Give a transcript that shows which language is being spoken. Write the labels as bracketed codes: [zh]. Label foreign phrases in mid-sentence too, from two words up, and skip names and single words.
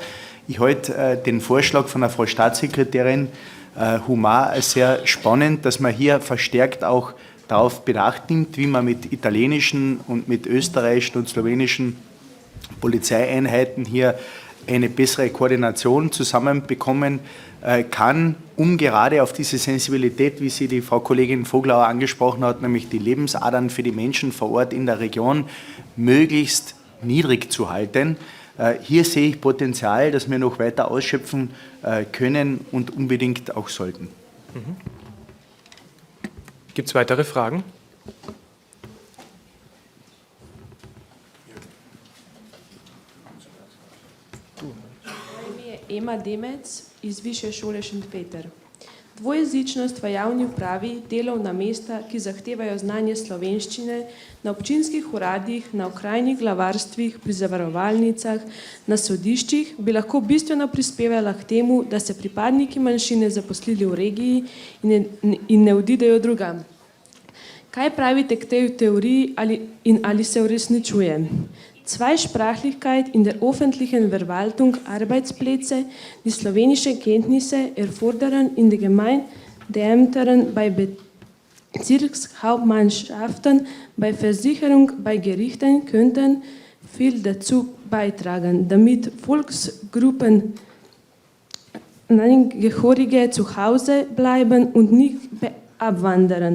[de] Ich halte den Vorschlag von der Frau Staatssekretärin Humar als sehr spannend, dass man hier verstärkt auch darauf Bedacht nimmt, wie man mit italienischen und mit österreichischen und slowenischen Polizeieinheiten hier eine bessere Koordination zusammenbekommen kann, um gerade auf diese Sensibilität, wie sie die Frau Kollegin Voglauer angesprochen hat, nämlich die Lebensadern für die Menschen vor Ort in der Region möglichst niedrig zu halten. Hier sehe ich Potenzial, das wir noch weiter ausschöpfen können und unbedingt auch sollten. Gibt es weitere Fragen? [sl] Ema Demec iz Višje šole Šentpeter. Dvojezičnost v javni upravi, delovna mesta, ki zahtevajo znanje slovenščine, na občinskih uradih, na okrajnih glavarstvih, pri zavarovalnicah, na sodiščih, bi lahko bistveno prispevala k temu, da se pripadniki manjšine zaposlili v regiji in ne odidejo drugam. Kaj pravite k tej teoriji ali se uresničuje? [de] Zweisprachlichkeit in der öffentlichen Verwaltung Arbeitsplätze, die slowenische Kenntnisse erfordern in den Gemeindeämtern, bei Bezirkshauptmannschaften, bei Versicherung, bei Gerichten könnten viel dazu beitragen, damit Volksgruppen Angehörige zu Hause bleiben und nicht abwandern.